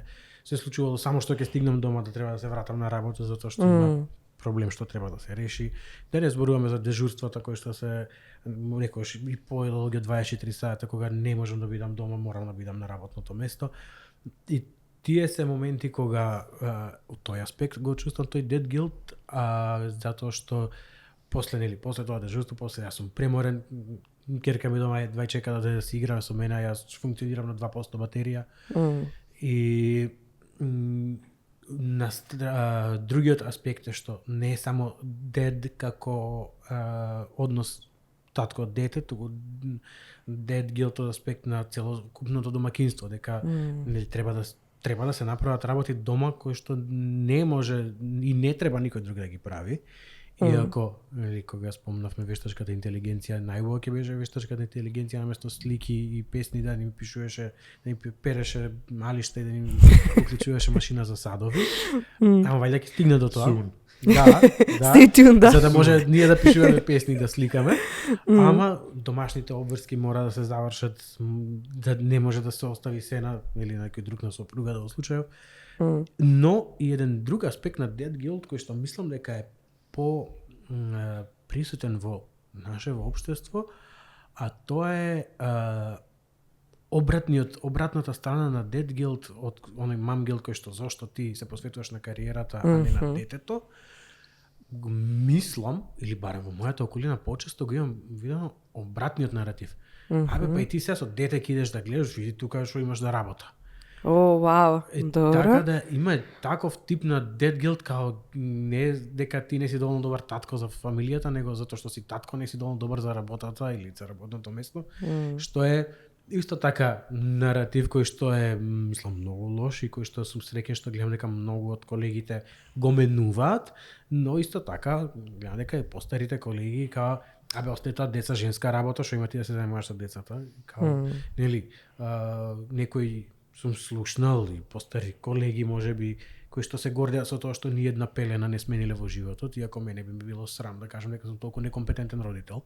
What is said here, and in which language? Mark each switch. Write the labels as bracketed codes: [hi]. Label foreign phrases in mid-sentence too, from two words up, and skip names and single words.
[mk] Се случувало само што ќе стигнам дома да треба да се вратам на работа затоа што има проблем што треба да се реши. Да не зборуваме за дежурствата кои што се некојаш и подолго 24 сата кога не можам да бидам дома, морам да бидам на работното место. И тие се моменти кога од тој аспект го чувствам тој [en] dead guilt, [mk] затоа што после тоа дежурство, после јас сум преморен, керка ми дома едва чека да се игра со мене, јас функционирам на 2% батерија. И другиот аспект е што не е само dead како однос татко дете, туку [en] dead guilt [mk] од аспект на целокупното домаќинство, дека нели треба да се направат работи дома кои што не може и не треба никој друг да ги прави. Иако, кога спомнавме вештачката интелигенција, најубаво ќе беше вештачката интелигенција наместо слики и песни да ни пишуваше, да ни переше малишта и да ни уклучуваше машина за садови. Ама вајде ќе стигне до тоа. Да. [en] Stay tuned, [mk] да. За да може ние да пишуваме песни и да сликаме. Ама домашните обврски мора да се завршат, да не може да се остави се на или некој друг на сопруга да го случајов. Но и еден друг аспект на [en] dead guilt [mk] кој што мислам дека е по присутен во нашето општество, а тоа е обратната страна на [en] dead guilt [mk] од оној [en] mom guilt [mk] кој што зошто ти се посветуваш на кариерата, а не на детето. Мислам, или барем во мојата околина почесто го имам видено обратниот наратив. Абе, па и ти сега со дете ќе идеш да гледаш, види тука што имаш да работа. О, вау, добро. Така да има таков тип на [en] dead guilt, [mk] као не дека ти не си доволно добар татко за фамилијата, него затоа што си татко не си доволно добар за работата или за работното место, што е исто така наратив кој што е, мислам, многу лош и кој што сум среќен што гледам дека многу од колегите го менуваат, но исто така гледам дека и постарите колеги као абе остаи тоа деца женска работа, што има ти да се занимаваш со децата, као нели некој сум слушнал и постари колеги можеби кои што се гордеа со тоа што ни една пелена не смениле во животот, иако мене би било срам да кажам дека сум толку некомпетентен родител.